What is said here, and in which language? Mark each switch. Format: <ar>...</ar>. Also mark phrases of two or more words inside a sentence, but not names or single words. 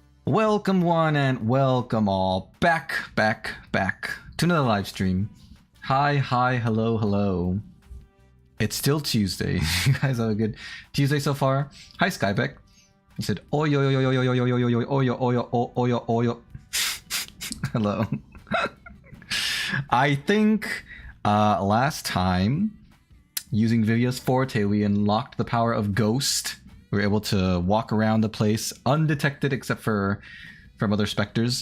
<en>Welcome one and welcome all back to another live stream. Hi, hello, hello. It's still Tuesday. You guys have a good Tuesday so far. Hi, Skybeck. He said, oyo, yo, yo, yo, yo, yo, yo, yo, yo, oyo, oyo, oyo, oyo. Hello. I think last time, using Vivia's forte, we unlocked the power of Ghost. We were able to walk around the place undetected except for from other specters.</en>